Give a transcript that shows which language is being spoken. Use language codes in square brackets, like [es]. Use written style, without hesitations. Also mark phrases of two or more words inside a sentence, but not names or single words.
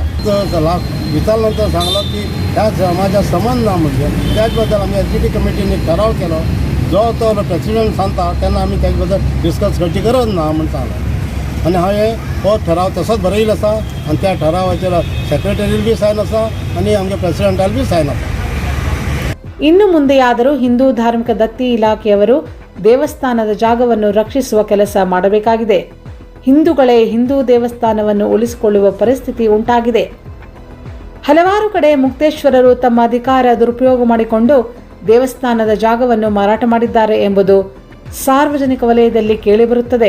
[kok] विचारले नंतर सांगलो की ह्या समाजात संबंध ना म्हणजे त्याच बद्दल आमी [en] executive committee [kok] ठराव केलो. जो तो प्रेसिडेंट सांगता तेन्ना आमी तेजे बद्दल डिस्कस करची गरज ना म्हणून सांगलो. आनी हांवें हो ठराव तसोच बरयलो आसा आनी त्या ठरावाचेर सेक्रेटरील बी सायन आसा आनी आमच्या प्रेसिडेंटाल बी सायन आसा. [kn] ಇನ್ನು ಮುಂದೆಯಾದರೂ ಹಿಂದೂ ಧಾರ್ಮಿಕ ದತ್ತಿ ಇಲಾಖೆಯವರು ದೇವಸ್ಥಾನದ ಜಾಗವನ್ನು ರಕ್ಷಿಸುವ ಕೆಲಸ ಮಾಡಬೇಕಾಗಿದೆ. ಹಿಂದೂಗಳೇ ಹಿಂದೂ ದೇವಸ್ಥಾನವನ್ನು ಉಳಿಸಿಕೊಳ್ಳುವ ಪರಿಸ್ಥಿತಿ ಉಂಟಾಗಿದೆ. ಹಲವಾರು ಕಡೆ ಮುಕ್ತೇಶ್ವರರು ತಮ್ಮ ಅಧಿಕಾರ ದುರುಪಯೋಗ ಮಾಡಿಕೊಂಡು ದೇವಸ್ಥಾನದ ಜಾಗವನ್ನು ಮಾರಾಟ ಮಾಡಿದ್ದಾರೆ ಎಂಬುದು ಸಾರ್ವಜನಿಕ ವಲಯದಲ್ಲಿ ಕೇಳಿಬರುತ್ತದೆ.